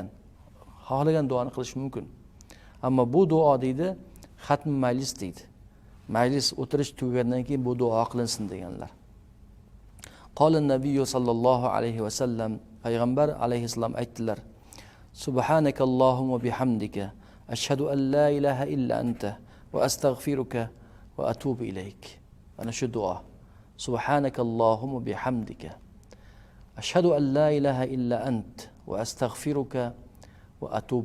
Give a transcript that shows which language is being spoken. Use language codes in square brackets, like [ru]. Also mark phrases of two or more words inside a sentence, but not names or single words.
[uz] Xohlagan duoni qilish mumkin. Ammo bu duo deydi, xatm majlis deydi. Majlis o'tirish tugagandan keyin bu duo qilinsin deganlar. [ar] قال النبي صلى الله عليه وسلم, [uz] payg'ambar alayhisalom aytdilar: [ar] سبحانك اللهم وبحمدك أشهد أن لا إله إلا أنت وأستغفرك وأتوب إليك. [uz] Ana shu duo. [ar] سبحانك اللهم وبحمدك أشهد أن لا إله إلا أنت وأستغفرك وأتوب